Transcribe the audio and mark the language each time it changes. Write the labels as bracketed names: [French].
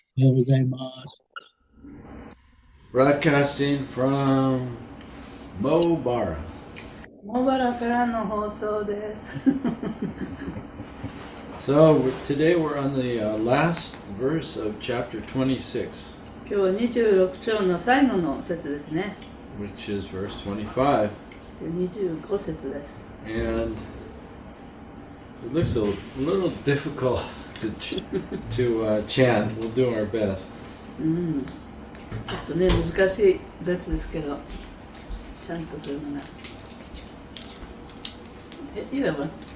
[Japanese] おはようございます。 [English] Broadcasting from Mobara. [Japanese] 茂原からの放送です。 [English] So today we're on the last verse of chapter 26, [Japanese] 今日は26章の最後の節ですね。 [English] which is verse 25. [Japanese] 25節です。 [English] And it looks a little difficult to chant. We'll do our best. [Japanese] ちょっとね、難しい列ですけど、ちゃんとするのが。 [English] Either one.